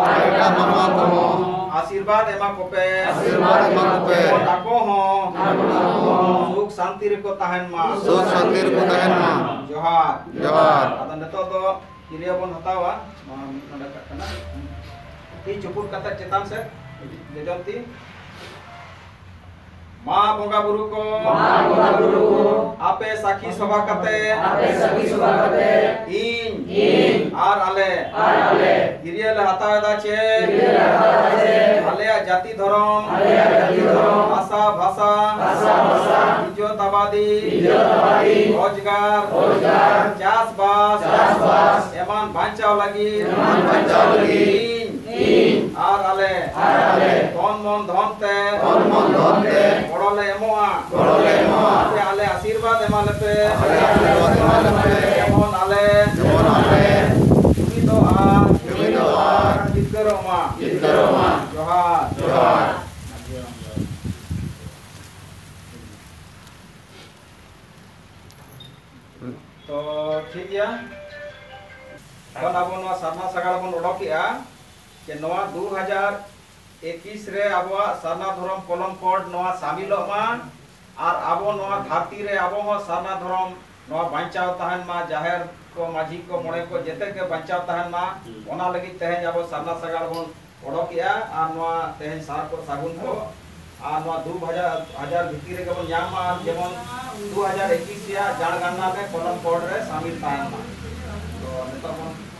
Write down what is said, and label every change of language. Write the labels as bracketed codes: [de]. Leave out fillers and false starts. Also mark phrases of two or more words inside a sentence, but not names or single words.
[sat] आशीर्वाद एमा कोपे ताको हो सुख शांति रे को तहन मा जोहार अदा नेतो दो किरिया बन हतावा नडा कना ती चुपुट कता चेतान से जेजंती मा बोंगा बुरु को आपे साखी सभा कते इन आर आले किरिया ले हतावा दा चे आलेया जाति धर्म भाषा इज्जत आबादी रोजगार चास बास एमान बांचाव लगी आर आले धन मन धनते गोड़ले एमोआ आले आशीर्वाद एमा लेपे एमन आले जुमिदो आर जितकरो मा जोहार [hi] तो ठीक है [sat] kon abo noa sarna sagal bon odokia ke noa 2021 रे abo sarna dhorom kolom code noa samilok ma ar abo noa dharti re abo ho sarna dhorom noa banchaw tahan ma jaher को माझी को मोड़े को जेते के बचाव तहन मा ओना लगी तहन अब सरना सगाड़ बन ओडकिया आ नोआ तहन सार को सागुन को आ नोआ 2000 भितर के बन याम मा जेमन 2021 या [hi] जनगणना में [en] column code [sat] रे शामिल तहन मा तो नेता बन